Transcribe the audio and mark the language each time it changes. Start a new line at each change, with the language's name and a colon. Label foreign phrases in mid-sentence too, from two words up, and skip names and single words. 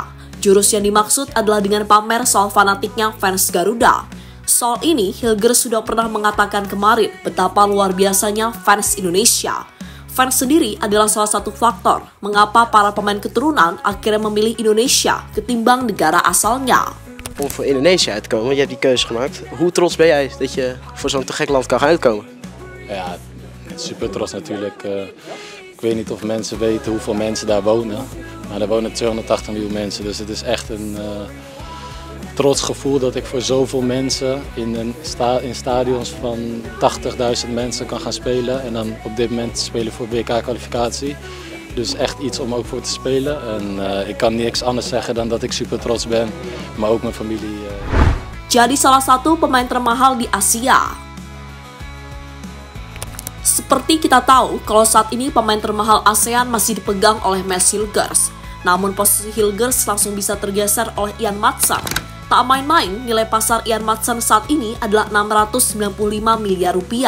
Indonesian: Jurus yang dimaksud adalah dengan pamer soal fanatiknya fans Garuda. Soal ini, Hilgers sudah pernah mengatakan kemarin betapa luar biasanya fans Indonesia. Fans sendiri adalah salah satu faktor mengapa para pemain keturunan akhirnya memilih Indonesia ketimbang negara asalnya.
Dutch: Om voor Indonesië uit te komen, je hebt die keuze gemaakt. Hoe trots ben jij dat je voor zo'n te gek land kan gaan uitkomen? Ja, super trots natuurlijk. Ik weet niet of mensen weten hoeveel mensen daar wonen. Maar daar wonen 280 miljoen mensen, dus het is echt een trots gevoel dat ik voor zoveel mensen in stadions van 80.000 mensen kan gaan spelen. En dan op dit moment spelen voor WK-kwalificatie. Dus echt iets om ook voor te spelen. En ik kan niks anders zeggen dan dat ik super trots ben, maar ook mijn familie.
Indonesian: Jadi salah satu pemain termahal di Asia. Seperti kita tahu, kalau saat ini pemain termahal ASEAN masih dipegang oleh Mats Hilgers. Namun posisi Hilgers langsung bisa tergeser oleh Ian Madsen. Tak main-main, nilai pasar Ian Madsen saat ini adalah 695 miliar rupiah.